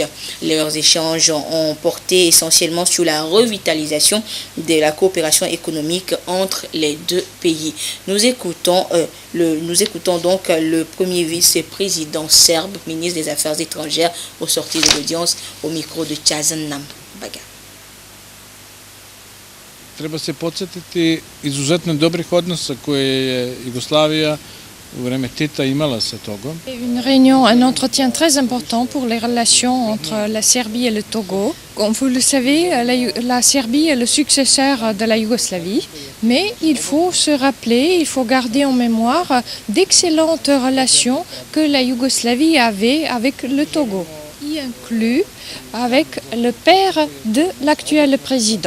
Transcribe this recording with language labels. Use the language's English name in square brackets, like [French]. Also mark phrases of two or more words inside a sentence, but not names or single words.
[French] Leurs échanges ont porté essentiellement sur la revitalisation de la coopération économique entre les deux pays. Nous écoutons donc le premier vice-président serbe, ministre des Affaires étrangères, au sortir de l'audience au micro de Chazan Baga. [Serbian] Treba se podsjetiti izuzetno dobrih odnosa koje je Jugoslavija u vreme Tita imala sa Togom. [French] Une réunion, un entretien très important pour les relations entre la Serbie et le Togo. Comme vous le savez, la Serbie est le successeur de la Yougoslavie, mais il faut se rappeler, il faut garder en mémoire d'excellentes relations que la Yougoslavie avait avec le Togo, y inclut avec le père de l'actuel président.